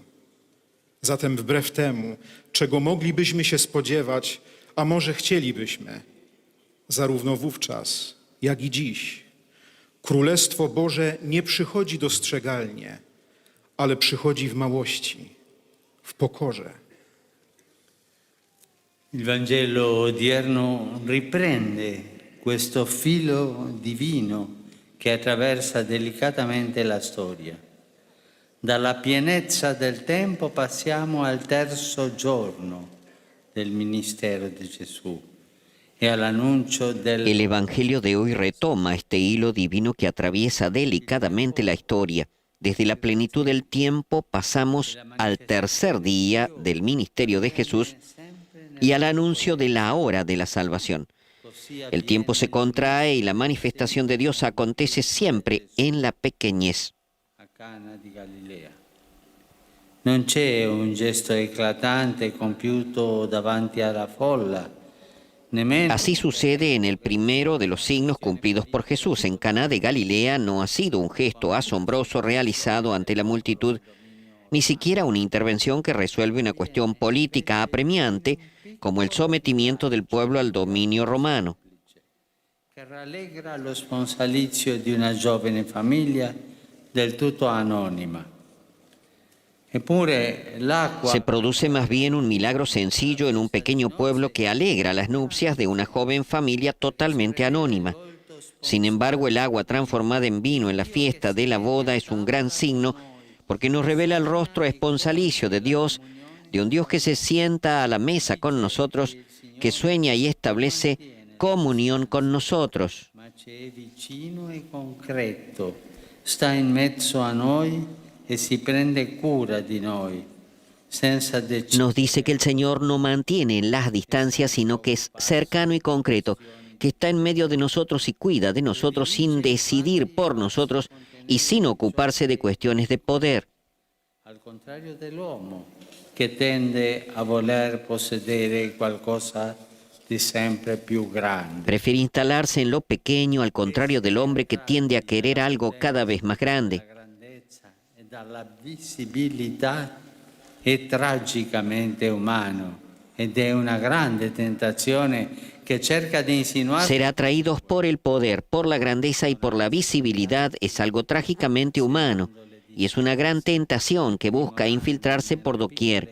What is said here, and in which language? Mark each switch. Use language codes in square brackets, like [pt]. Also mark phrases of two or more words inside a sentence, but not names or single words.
[pl] Zatem wbrew temu, czego moglibyśmy się spodziewać, a może chcielibyśmy, zarówno wówczas, jak i dziś, Królestwo Boże nie przychodzi dostrzegalnie, ale przychodzi w małości, w pokorze. [it] Il Vangelo odierno riprende questo filo divino che attraversa delicatamente la storia. Dalla pienezza del tempo passiamo al terzo giorno del ministero di Gesù e all'annuncio del... [es] El Evangelio de hoy retoma este hilo divino que atraviesa delicadamente la historia. Desde la plenitud del tiempo pasamos al tercer día del ministerio de Jesús y al anuncio de la hora de la salvación. El tiempo se contrae y la manifestación de Dios acontece siempre en la pequeñez. [it] a Cana di Galilea. Non c'è un gesto eclatante compiuto davanti alla folla, nemmeno [es] Así sucede en el primero de los signos cumplidos por Jesús. En Caná de Galilea no ha sido un gesto asombroso realizado ante la multitud, ni siquiera una intervención que resuelve una cuestión política apremiante, como el sometimiento del pueblo al dominio romano. [it] che rallegra lo sponsalizio di una giovane famiglia del tutto anonima. Eppure l'acqua [es] Se produce más bien un milagro sencillo en un pequeño pueblo que alegra las nupcias de una joven familia totalmente anónima. Sin embargo, el agua transformada en vino en la fiesta de la boda es un gran signo porque nos revela el rostro esponsalicio de Dios, de un Dios que se sienta a la mesa con nosotros, que sueña y establece comunión con nosotros. [it] ma c'è vicino e concreto, sta in mezzo a noi e si prende cura di noi, senza [es] Nos dice que el Señor no mantiene las distancias, sino que es cercano y concreto, que está en medio de nosotros y cuida de nosotros sin decidir por nosotros y sin ocuparse de cuestiones de poder. [it] al contrario dell'uomo, che tende a voler possedere qualcosa di sempre più grande. [es] Prefiere instalarse en lo pequeño, al contrario del hombre que tiende a querer algo cada vez más grande. [it] La grandezza e dalla visibilità è tragicamente umano ed è una grande tentazione che cerca di insinuare [es] Ser atraídos por el poder, por la grandeza y por la visibilidad es algo trágicamente humano y es una gran tentación que busca infiltrarse por doquier.